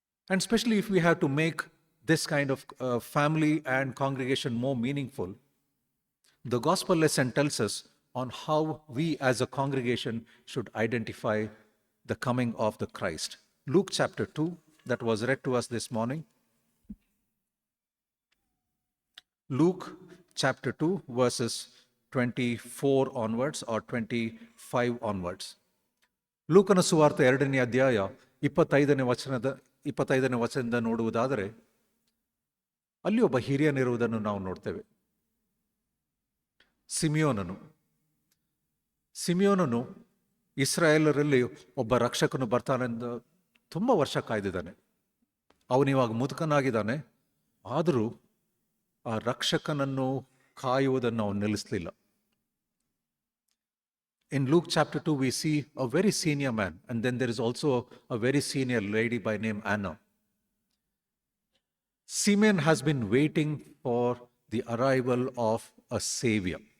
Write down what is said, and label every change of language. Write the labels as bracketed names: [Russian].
[English] And especially if we have to make this kind of family and congregation more meaningful, the gospel lesson tells us on how we as a congregation should identify the coming of the Christ. Luke chapter 2, that was read to us this morning. Luke chapter 2, verses 24 onwards or 25 onwards. [Kannada] ಲೂಕನ ಸುವಾರ್ತೆ 2ನೇ ಅಧ್ಯಾಯ 25ನೇ ವಚನದಿಂದ ನೋಡುವುದಾದರೆ ಅಲ್ಲಿ ಒಬ್ಬ ಹಿರಿಯನಿರುವುದನ್ನು ನಾವು ನೋಡ್ತೇವೆ. ಸಿಮಿಯೋನನು ಇಸ್ರಾಯೇಲರಲ್ಲಿ ಒಬ್ಬ ರಕ್ಷಕನು ಬರ್ತಾನೆಂದು ತುಂಬ ವರ್ಷ ಕಾಯ್ದಿದ್ದಾನೆ. ಅವನಿವಾಗ ಮುದುಕನಾಗಿದ್ದಾನೆ, ಆದರೂ ಆ ರಕ್ಷಕನನ್ನು ಕಾಯುವುದನ್ನು ಅವನು ನಿಲ್ಲಿಸಲಿಲ್ಲ. [English] In Luke chapter 2, we see a very senior man, and then there is also a very senior lady by name Anna. Simeon has been waiting for the arrival of a savior.